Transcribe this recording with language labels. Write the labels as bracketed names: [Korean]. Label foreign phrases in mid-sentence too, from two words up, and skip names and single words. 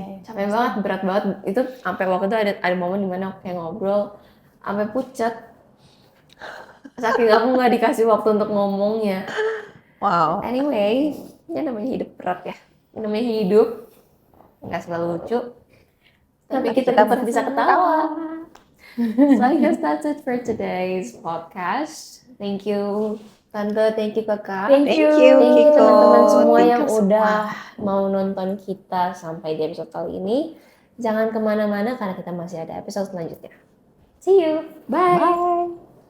[Indonesian] Capek banget, berat banget. Itu sampai waktu itu ada momen dimana aku kayak ngobrol sampai pucat. Saking aku nggak dikasih waktu untuk ngomongnya. Wow. Anyway, ini namanya hidup berat ya. Ini namanya hidup nggak selalu lucu, tapi kita tetap bisa ketawa. [English] So I guess that's it for today's podcast. Thank you Tante, thank you Kakak. Thank you Kiko. [Indonesian] Teman-teman semua [English] Thank [Indonesian] yang [English] you [Indonesian] udah mau nonton kita sampai di episode kali ini. Jangan kemana-mana karena kita masih ada episode selanjutnya. [English] See you, bye.